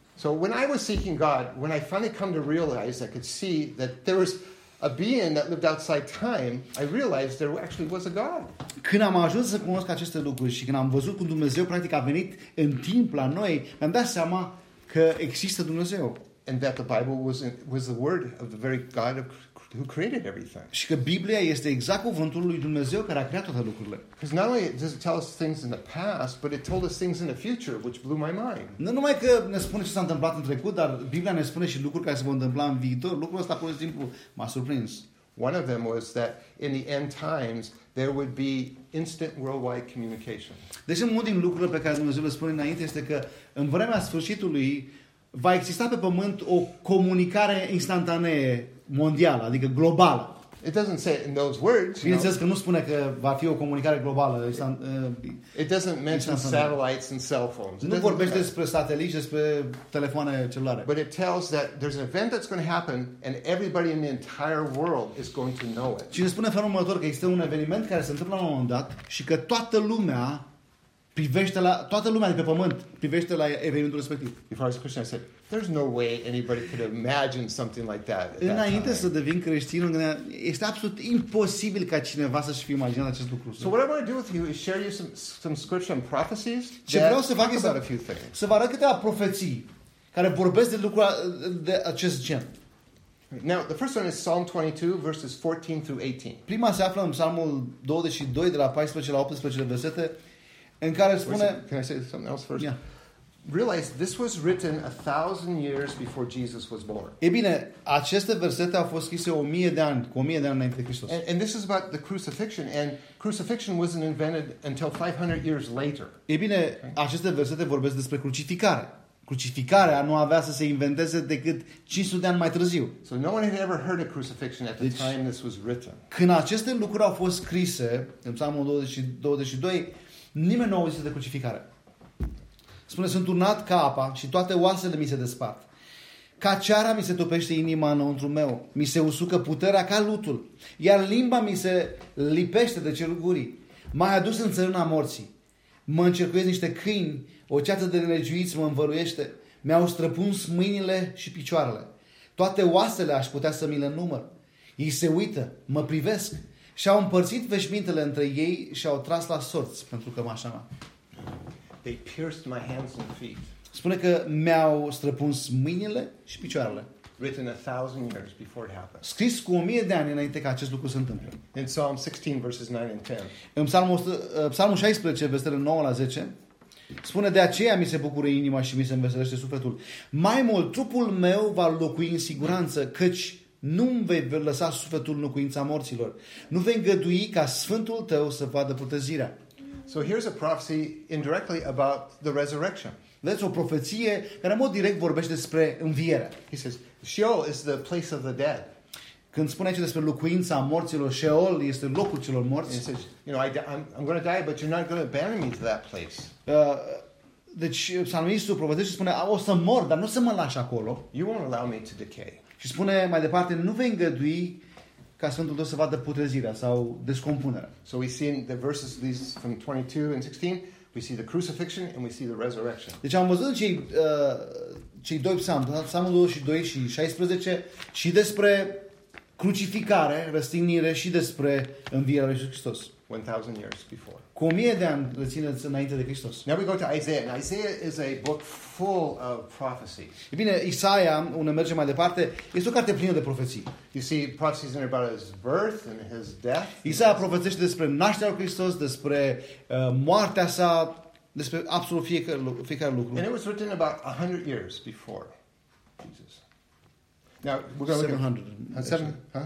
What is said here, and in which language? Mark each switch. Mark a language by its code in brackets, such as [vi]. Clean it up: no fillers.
[en] So when I was seeking God, when I finally come to realize, I could see that there was a being that lived outside time, I realized there actually was a God. [ro] Când am ajuns să cunosc aceste lucruri și când am văzut cum Dumnezeu practic a venit în timp la noi, mi-am dat seama că există Dumnezeu. [en] And that the Bible was the word of the very God who created everything. [ro] Și că Biblia este exact cuvântul lui Dumnezeu care a creat toate lucrurile. [en] Because not only does it tell us things in the past, but it told us things in the future, which blew my mind. [ro] Nu numai că ne spune ce s-a întâmplat în trecut, dar Biblia ne spune și lucruri care se vor întâmpla în viitor. Lucrul ăsta, pur și simplu, m-a surprins. [en] One of them was that in the end times there would be instant worldwide communication. [ro] Deci unul din lucrurile pe care Dumnezeu le spune înainte este că în vremea sfârșitului va exista pe pământ o comunicare instantanee mondială, adică globală. [en] It doesn't say in those words. [ro] Bineînțeles că nu spune că va fi o comunicare globală. [en] It doesn't mention satellites and cell phones. [ro] Nu vorbește despre sateliți, despre telefoane celulare. [en] But it tells that there's an event that's going to happen and everybody in the entire world is going to know it. [ro] Și ne spune felul următor că este un eveniment care se întâmplă la un moment dat și că toată lumea privește la toată lumea de pe pământ privește la evenimentul respectiv. [en] If I was a Christian, I said, there's no way anybody could imagine something like that. [ro] Înainte să devin creștin, este absolut imposibil ca cineva să-și fi imaginat acest lucru. [en] So what I want to do with you is share you some scripture and prophecies. [ro] Ce vreau să fac este să vă arăt câteva profeții care vorbesc de lucruri de acest gen. [en] Now, the first one is Psalm 22, verses 14 through 18. [ro] Prima se află în Psalmul 22, de la 14 la 18 versete, în care spune... [en] Can I say something else first? Yeah. Realize this was written 1,000 years before Jesus was born. [ro] E bine, aceste versete au fost scrise 1,000 de ani înainte de Hristos. [en] And this is about the crucifixion, and crucifixion wasn't invented until 500 years later. [ro] E bine, okay? Aceste versete vorbesc despre crucificare. Crucificarea nu avea să se inventeze decât 500 de ani mai târziu. So no one had ever heard of crucifixion at the time this was written. Când aceste lucruri au fost scrise, în Psalmul 22, nimeni nu a auzit de crucificare. Spune, sunt turnat ca apa și toate oasele mi se despart. Ca ceara mi se topește inima înăuntru meu. Mi se usucă puterea ca lutul. Iar limba mi se lipește de cerugurii. M-ai adus în țărâna morții. Mă încercuiesc niște câini. O ceață de nelegiuiți mă învăluiește. Mi-au străpuns mâinile și picioarele. Toate oasele aș putea să mi le număr. Ei se uită, mă privesc. Și-au împărțit veșmintele între ei și-au tras la sorți pentru cămașa. [en] They pierced my hands and feet. [ro] Spune că mi-au străpuns mâinile și picioarele. [en] Written 1,000 years before it happened. [ro] Scris cu 1,000 de ani înainte ca acest lucru să întâmple. [en] In Psalm 16, verses 9 and 10. [ro] În Psalmul 16, versetele 9 la 10, spune, de aceea mi se bucură inima și mi se înveselește sufletul. Mai mult, trupul meu va locui în siguranță, căci nu-mi vei lăsa sufletul în locuința morților. Nu vei îngădui ca Sfântul tău să vadă putezirea. [en] So here's a prophecy indirectly about the resurrection. That's [ro] o profeție care în mod direct vorbește despre învierea. [en] He says, Sheol is the place of the dead. [ro] Când spune aici despre locuința morților, Sheol este locul celor morți. [en] And he says, you know, I'm going to die, but you're not going to abandon me to that place. [ro] Deci psalmistul profetește și spune, o să mor, dar nu să mă lași acolo. [en] You won't allow me to decay. [ro] Și spune mai departe, nu vei îngădui ca Sfântul Duh să vadă putrezirea sau descompunerea. [en] So we see in the verses these from 22 and 16, we see the crucifixion and we see the resurrection. [ro] Deci am văzut cei doi psalmi, Psalmul 22 și 16, și despre crucificare, răstignire și despre învierea lui Iisus Hristos. [en] 1000 years before. [ro] Cu 1000 de ani rețineți înainte de Hristos. [en] Now we go to Isaiah. Now Isaiah is a book full of prophecy. [ro] E bine, Isaia, unde mergem mai departe, este o carte plină de profeții. [en] You see prophecies about his birth and his death. [ro] Isaia profețește despre nașterea lui Hristos, despre moartea sa, despre absolut fiecare lucru. [en] And it was written about 100 years before Jesus. Now we're going to look at 700.